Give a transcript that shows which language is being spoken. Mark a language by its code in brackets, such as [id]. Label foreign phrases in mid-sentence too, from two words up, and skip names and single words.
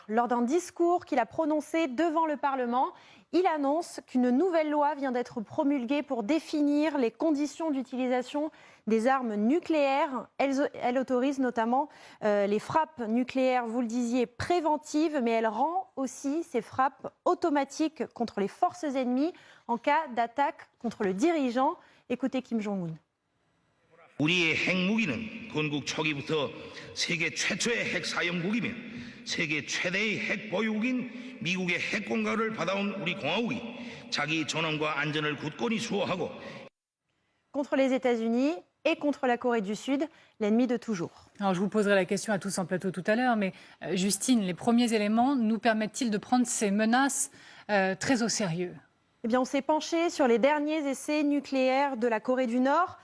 [fr] Lors d'un discours qu'il a prononcé devant le Parlement, il annonce qu'une nouvelle loi vient d'être promulguée pour définir les conditions d'utilisation des armes nucléaires. Elle autorise notamment les frappes nucléaires, vous le disiez, préventives, mais elle rend aussi ces frappes automatiques contre les forces ennemies en cas d'attaque contre le dirigeant. Écoutez Kim Jong-un. [ko] 우리의 핵무기는 건국 초기부터 세계 최초의 핵 사용국이며 세계 최대의 핵 보유국인 미국의 핵 공격을 받아온 우리 공화국이 자기 전원과 안전을 굳건히 수호하고 [fr] Contre les États-Unis et contre la Corée du Sud, l'ennemi de toujours. Alors, je vous poserai la question à tous en plateau tout à l'heure, mais Justine, les premiers éléments nous permettent-ils de prendre ces menaces très au sérieux ? Eh bien, on s'est penché sur les derniers essais nucléaires de la Corée du Nord.